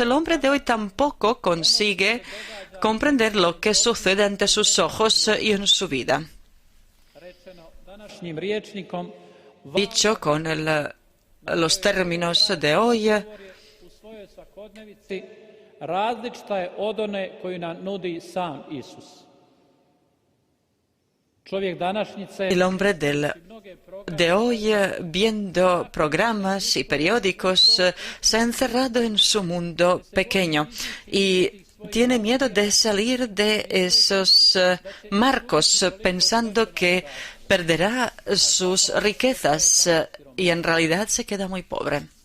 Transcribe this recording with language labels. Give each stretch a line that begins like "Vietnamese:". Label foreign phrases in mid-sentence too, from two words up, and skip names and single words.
Spanish: El hombre de hoy tampoco consigue comprender lo que sucede ante sus ojos y en su vida. Dicho con los términos de hoy,
Croatian: različita je od one koju nam nudi sam Isus. Čovjek današnjice
Spanish: El hombre de hoy, viendo programas y periódicos, se ha encerrado en su mundo pequeño y tiene miedo de salir de esos marcos, pensando que perderá sus riquezas y en realidad se queda muy pobre.